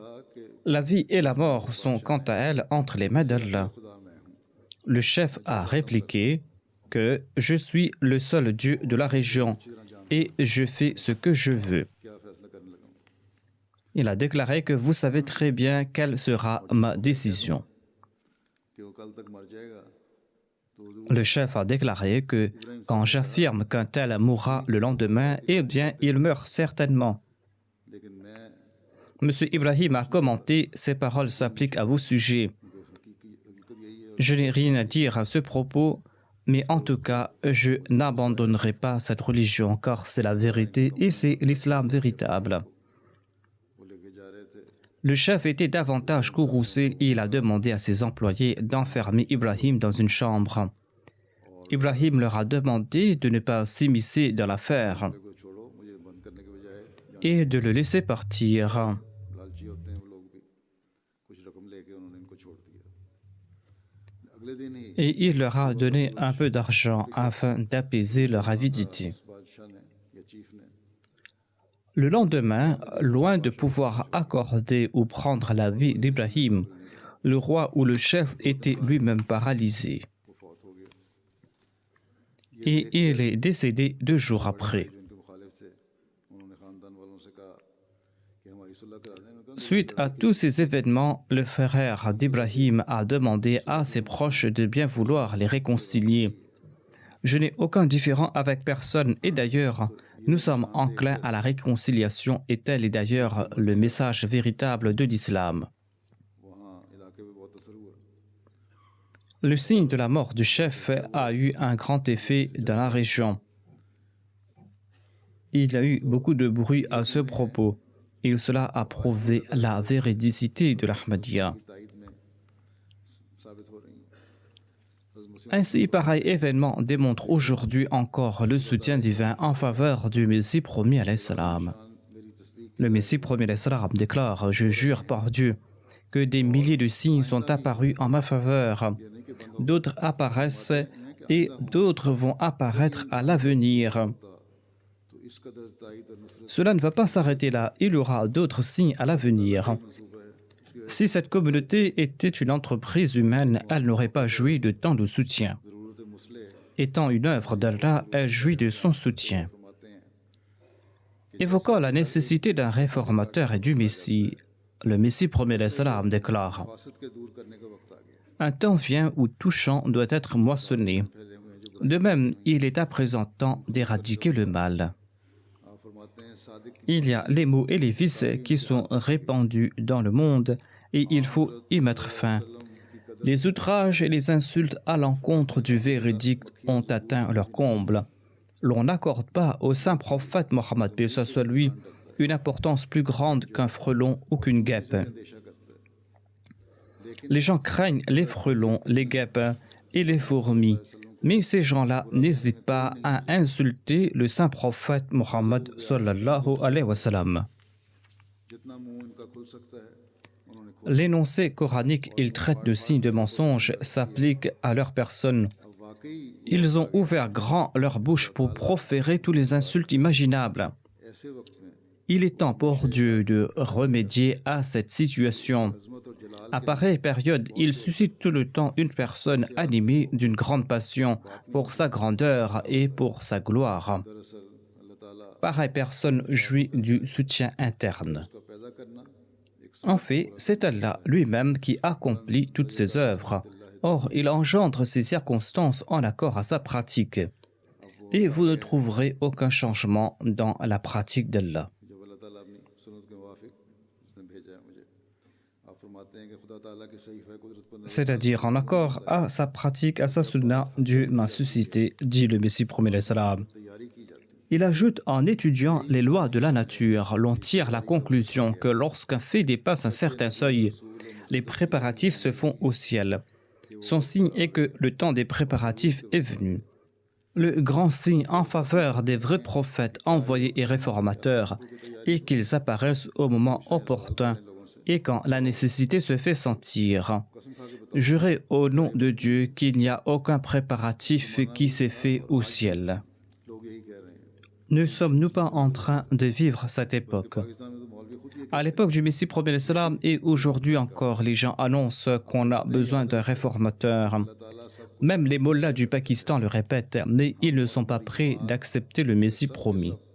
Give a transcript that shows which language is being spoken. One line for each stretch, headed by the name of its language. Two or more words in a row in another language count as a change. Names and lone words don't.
French: La vie et la mort sont quant à elles entre les mains d'Allah. Le chef a répliqué que « Je suis le seul Dieu de la région et je fais ce que je veux ». Il a déclaré que « Vous savez très bien quelle sera ma décision ».
Urdu: کہ وہ کل تک مر جائے گا تو وہ
French: Le chef a déclaré que quand j'affirme qu'un tel mourra le lendemain, eh bien, il meurt certainement.
Urdu: لیکن میں
French: Monsieur Ibrahim a commenté, ces paroles s'appliquent à vos sujets.
Urdu: حقیقت یہی ہے
French: Je n'ai rien à dire à ce propos, mais en tout cas, je n'abandonnerai pas cette religion car c'est la vérité et c'est l'islam véritable.
Urdu: وہ لےکے جا رہے تھے
French: Le chef était davantage courroucé et il a demandé à ses employés d'enfermer Ibrahim dans une chambre. Ibrahim leur a demandé de ne pas s'immiscer dans l'affaire
Urdu: میرے کو چھوڑو مجھے بند کرنے کے بجائے
French: et de le laisser partir.
Urdu: لالچی ہوتے ہیں وہ لوگ بھی کچھ رقم لےکے انہوں نے انکو چھوڑ دیا اگلے دن ہی
French: Et il leur a donné un peu d'argent afin d'apaiser leur avidité.
Urdu: اس بادشاہ نے یا چیف نے
French: Le lendemain, loin de pouvoir accorder ou prendre la vie d'Ibrahim, le roi ou le chef était lui-même paralysé
Urdu: وہ فوت ہو گیا
French: et il est décédé 2 jours après.
Urdu: جو انکے مخالف تھے انہوں نے خاندان والوں سے کہا کہ ہماری صلح کرا دیں انہوں نے کہا
French: Suite à tous ces événements, le frère d'Ibrahim a demandé à ses proches de bien vouloir les réconcilier. Je n'ai aucun différend avec personne et d'ailleurs, nous sommes enclins à la réconciliation et tel est d'ailleurs le message véritable de l'islam.
Urdu: وہاں علاقے میں بہت اثر ہوا
French: Le signe de la mort du chef a eu un grand effet dans la région. Il y a eu beaucoup de bruit à ce propos et cela a prouvé la véridicité de l'Ahmadiyya.
Urdu: کی تائید میں ثابت ہو رہی ہیں حضرت مسلم
French: Ainsi, pareil événement démontre aujourd'hui encore le soutien divin en faveur du Messie promis
Arabic: عليه السلام.
Urdu: میری تصدیق
French: Le Messie promis
Arabic: عليه السلام
French: déclare « Je jure par Dieu que des milliers de signes sont apparus en ma faveur. D'autres apparaissent et d'autres vont apparaître à l'avenir.
Urdu: تو اس قدر تائید اور نصرت
French: Cela ne va pas s'arrêter là, il y aura d'autres signes à l'avenir.
Urdu: منصوبہ ہے
French: Si cette communauté était une entreprise humaine, elle n'aurait pas joui de tant de soutien.
Urdu: ضرورت مسلم
French: Étant une œuvre d'Allah, elle jouit de son soutien.
Urdu: فرماتے ہیں
French: Évoquant la nécessité d'un réformateur et du Messie, le Messie promis
Arabic: عليه السلام
French: déclare
Urdu: فساد کے دور کرنے کا وقت آ گیا
French: « Un temps vient où tout champ doit être moissonné.
Urdu: پھیلے ہوئے ہیں جو
French: De même, il est à présent temps d'éradiquer le mal.
Urdu: آپ فرماتے ہیں صادق کی
French: Il y a les maux et les vices qui sont répandus dans le monde et il faut y mettre fin. Les outrages et les insultes à l'encontre du véridique ont atteint leur comble. L'on n'accorde pas au saint prophète Mohammed, paix soit lui, une importance plus grande qu'un frelon ou qu'une guêpe.
Urdu: اندیشہ کرتا ہے
French: Les gens craignent les frelons, les guêpes et les fourmis. Mais ces gens-là n'hésitent pas à insulter le saint prophète Mohammed
Arabic: صلى الله عليه وسلم.
Urdu: جتنا منہ انکا کھل سکتا ہے انہوں نے کھول
French: L'énoncé coranique, ils traitent de signes de mensonges, s'applique à leur personne.
Urdu: اب واقعی
French: Ils ont ouvert grand leur bouche pour proférer tous les insultes imaginables.
Urdu: ایسے وقت میں
French: Il est temps pour Dieu de remédier à cette situation.
Urdu: عظمت اور جلال
French: À pareille période, il suscite tout le temps une personne animée d'une grande passion pour sa grandeur et pour sa gloire.
Urdu: دراصل اللہ تعالیٰ
French: Pareille personne jouit du soutien interne.
Urdu: کا پیدا کرنا ایک
French: En fait, c'est Allah lui-même qui accomplit toutes ses œuvres. Or, il engendre ces circonstances en accord à sa pratique. Et vous ne trouverez aucun changement dans la pratique d'Allah.
Urdu: جب اللہ تعالیٰ اپنی سنت کے موافق اسنے بھیجا ہے مجھے آپ فرماتے ہیں کہ خدا تعالیٰ کی صحیح قدرت پر نظر
French: C'est-à-dire en accord à sa pratique, à sa sunna, Dieu m'a suscité, dit le Messie promis
Arabic: عليه السلام.
Urdu: تیاری کی جاتی ہے
French: Il ajoute, en étudiant les lois de la nature, l'on tire la conclusion que lorsqu'un fait dépasse un certain seuil, les préparatifs se font au ciel. Son signe est que le temps des préparatifs est venu. Le grand signe en faveur des vrais prophètes envoyés et réformateurs est qu'ils apparaissent au moment opportun et quand la nécessité se fait sentir. Jurez au nom de Dieu qu'il n'y a aucun préparatif qui s'est fait au ciel.
Urdu: لوگ یہی کہہ رہے ہیں
French: Ne sommes-nous pas en train de vivre cette époque?
Urdu: پاکستان میں تو مولوی خود یہ
French: À l'époque du Messie promis
Arabic: عليه السلام
French: et aujourd'hui encore, les gens annoncent qu'on a besoin d'un réformateur. Même les mollahs du Pakistan le répètent, mais ils ne sont pas prêts d'accepter le Messie promis.